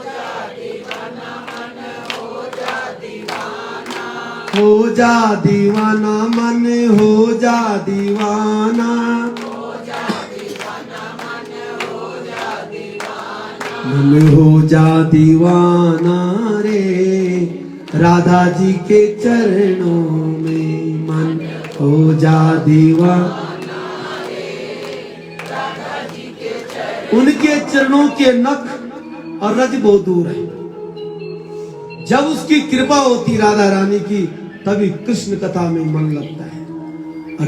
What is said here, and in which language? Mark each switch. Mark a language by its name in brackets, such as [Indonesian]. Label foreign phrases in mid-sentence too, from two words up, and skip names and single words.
[Hindi] जा दीवाना, मन हो जा दीवाना, हो जा दीवाना, मन हो जा दीवाना, हो जा दीवाना, मन हो जा दीवाना, मन हो जा दीवाना रे राधा जी के चरणों में। मन हो जा दीवाना, उनके चरणों के नख और रज बहुत दूर है। जब उसकी कृपा होती राधा रानी की, तभी कृष्ण कथा में मन लगता है।